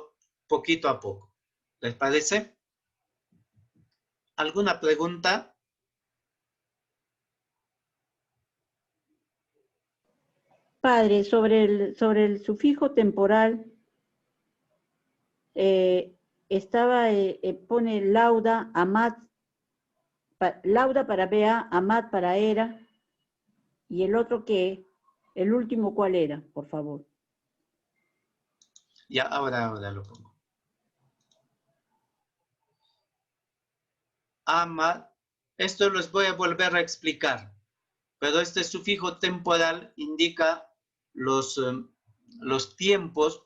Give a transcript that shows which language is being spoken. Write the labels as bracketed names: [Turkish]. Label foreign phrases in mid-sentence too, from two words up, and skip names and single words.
[Spanish] Poquito a poco. ¿Les parece? ¿Alguna pregunta? Padre, sobre el sufijo temporal, pone lauda, amat, lauda para Bea, amat para Era, y el otro el último, ¿cuál era? Por favor. Ya, ahora lo pongo. Ama, esto les voy a volver a explicar, pero este sufijo temporal indica los tiempos.